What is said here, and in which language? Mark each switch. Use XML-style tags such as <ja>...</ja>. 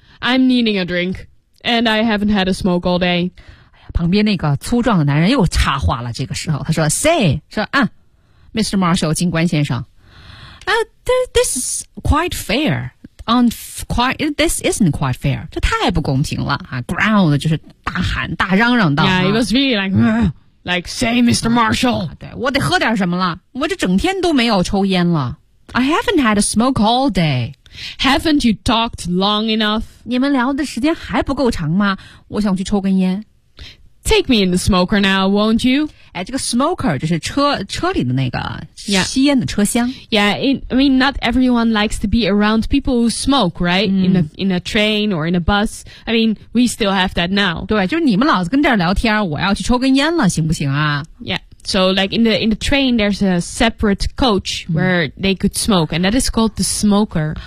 <en>I'm needing a drink, and I haven't had a smoke all day.</en> <zh>旁边那个粗壮的男人又插话了。这个时候，他说 ：</zh> <en>“Say,</en> <zh>说啊 ，Mr. Marshall, 警官先生，</zh> <en>this is quite fair.” This isn't quite fair.</en> <zh>这太不公平了啊 ！Ground 就是大喊大嚷嚷道。 Yeah, it was really like say, Mr. Marshall. 对，我得喝点什么了？我这整天都没有抽烟了。</zh> <en>I haven't had a smoke all day. Haven't you talked long enough?</en> <zh>你们聊的时间还不够长吗？我想去抽根烟。</zh> <en>Take me in the smoker now, won't you?</en> <zh>哎，这个 smoker 就是车里的那个吸烟的车厢。</zh> <en>Yeah, I mean, not everyone likes to be around people who smoke, right? In a train or in a bus. I mean, we still have that now.</en> <zh>对，就是你们老是跟这儿聊天，我要去抽根烟了，行不行啊？</zh> <en>Yeah, so like in the train, there's a separate coach where they could smoke, and that is called the smoker.</en>